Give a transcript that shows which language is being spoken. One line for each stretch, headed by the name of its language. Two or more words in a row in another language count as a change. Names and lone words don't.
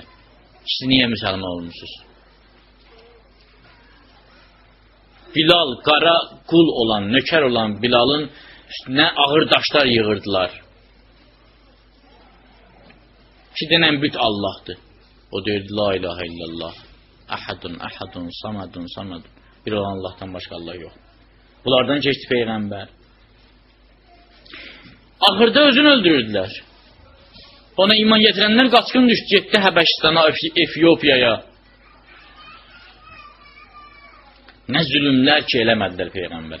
Azerbaijani: Siz niyə müsəlman olmuşsunuz? Bilal, qara qul olan, nökər olan Bilalın üstünə ağır daşlar yığırdılar. İki dənə büt Allah'dır. O deyirdi,
Arabic: لا إله إلا الله. أحد، أحد, صمد، صمد.
Azerbaijani: Bir olan Allah'tan başqa Allah yox. Bunlardan keçdi Peyğəmbər. Ahırda özünü öldürürdülər. Ona iman getirənlər qaçqın düşdü, getdi Həbəşistana, Efiyopiyaya. Nə zülümlər ki, eləmədilər Peyğəmbərə.